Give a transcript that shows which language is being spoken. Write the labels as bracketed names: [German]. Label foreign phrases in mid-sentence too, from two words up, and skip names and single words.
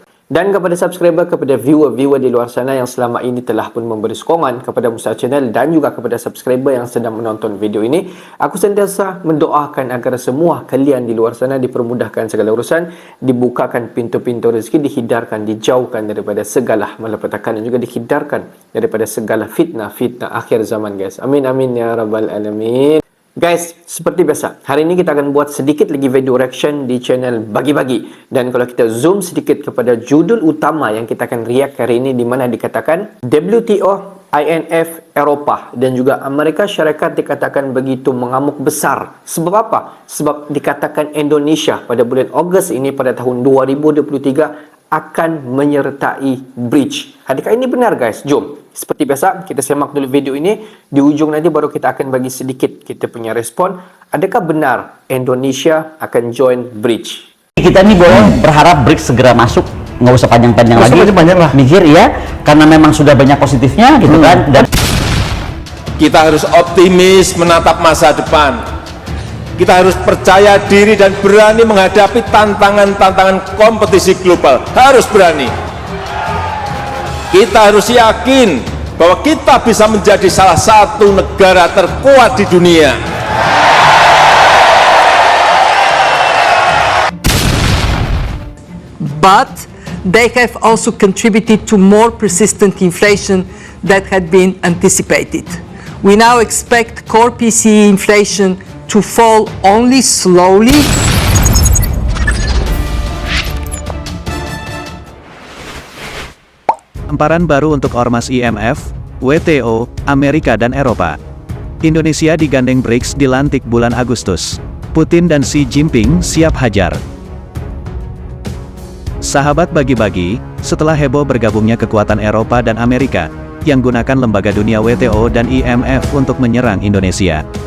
[Malay] Dan kepada subscriber, kepada viewer di luar sana yang selama ini telah pun memberi sokongan kepada Musa Channel dan juga kepada subscriber yang sedang menonton video ini, aku sentiasa mendoakan agar semua kalian di luar sana dipermudahkan segala urusan, dibukakan pintu-pintu rezeki, dihindarkan, dijauhkan daripada segala malapetaka dan juga dihindarkan daripada segala fitnah akhir zaman guys. [Arabic] آمين آمين يا رب العالمين. [Malay] Guys, seperti biasa, hari ini kita akan buat sedikit lagi [English] video reaction [Malay] di channel Bagi-Bagi. Dan kalau kita zoom sedikit kepada judul utama yang kita akan react hari ini, di mana dikatakan WTO, IMF, Eropah dan juga Amerika Syarikat dikatakan begitu mengamuk besar. Sebab apa? Sebab dikatakan Indonesia pada bulan Ogos ini pada tahun 2023 akan menyertai bridge. Adakah ini benar guys? Jom. Seperti biasa, kita semak dulu video ini. Di ujung nanti baru kita akan bagi sedikit kita punya respon. Adakah benar Indonesia akan [English] join bridge? [Indonesian] Kita nih boleh berharap BRICS segera masuk, nggak usah panjang-panjang lagi. Panjang lah. Mikir ya, karena memang sudah banyak positifnya gitu kan. Dan kita harus optimis menatap masa depan. Kita harus percaya diri dan berani menghadapi tantangan-tantangan kompetisi global. Harus berani. Kita harus yakin bahwa kita bisa menjadi salah satu negara terkuat di dunia. [English] But they have also contributed to more persistent inflation that had been anticipated. We now expect core PCE inflation to fall only slowly. [Indonesian] Hamparan baru untuk ormas IMF, WTO, Amerika dan Eropa. Indonesia digandeng BRICS dilantik bulan Agustus. Putin dan Xi Jinping siap hajar. Sahabat Bagi-Bagi, setelah heboh bergabungnya kekuatan Eropa dan Amerika, yang gunakan lembaga dunia WTO dan IMF untuk menyerang Indonesia.